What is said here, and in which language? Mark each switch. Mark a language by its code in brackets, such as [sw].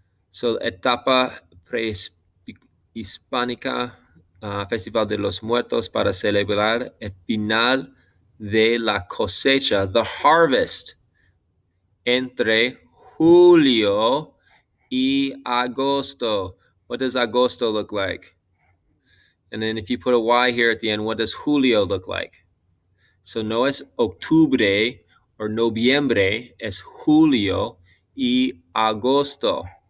[es] So, etapa prehispánica, Festival de los Muertos para celebrar el final de la cosecha, [en] the harvest, [es] entre julio y agosto. [en] What does agosto look like? And then if you put a Y here at the end, what does julio look like? [es] So no es octubre or noviembre, es julio y agosto.